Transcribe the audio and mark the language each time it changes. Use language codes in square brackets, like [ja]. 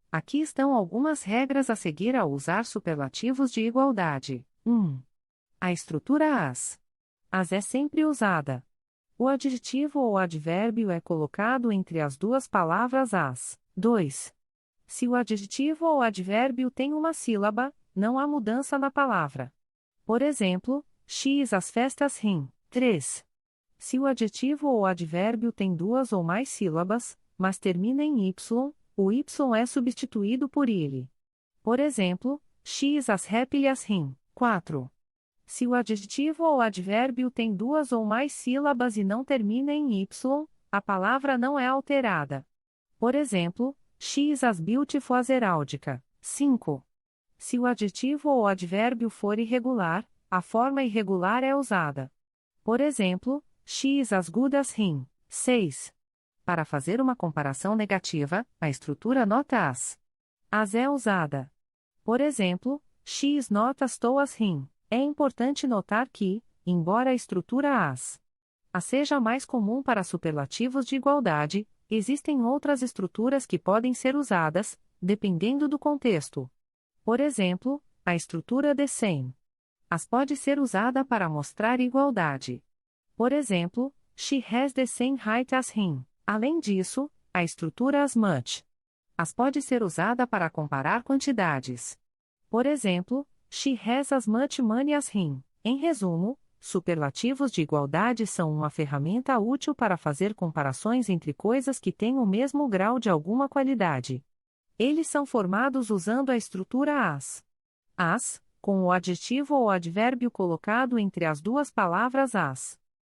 [pt] Aqui estão algumas regras a seguir ao usar superlativos de igualdade. 1. A estrutura as. As é sempre usada. O adjetivo ou advérbio é colocado entre as duas palavras as. 2. Se o adjetivo ou advérbio tem uma sílaba, não há mudança na palavra. Por exemplo, [en] she is as fast as him. [pt] 3. Se o adjetivo ou advérbio tem duas ou mais sílabas, mas termina em y, o y é substituído por ele. Por exemplo, [en] she is as happy as him. [pt] 4. Se o adjetivo ou advérbio tem duas ou mais sílabas e não termina em y, a palavra não é alterada. Por exemplo, [en] she is as beautiful as heráldica. [pt] 5. Se o adjetivo ou advérbio for irregular, a forma irregular é usada. Por exemplo, [en] she is as good as him. [pt] 6. Para fazer uma comparação negativa, a estrutura nota as. As é usada. Por exemplo, [en] she is not as tall as him. [pt] É importante notar que, embora a estrutura as seja mais comum para superlativos de igualdade, existem outras estruturas que podem ser usadas, dependendo do contexto. Por exemplo, a estrutura the same. As pode ser usada para mostrar igualdade. Por exemplo, [en] she has the same height as him. [pt] Além disso, a estrutura as much. As pode ser usada para comparar quantidades. Por exemplo, [en] she has as much money as him. [pt] Em resumo, superlativos de igualdade são uma ferramenta útil para fazer comparações entre coisas que têm o mesmo grau de alguma qualidade. Eles são formados usando a estrutura as. As, com o adjetivo ou advérbio colocado entre as duas palavras as.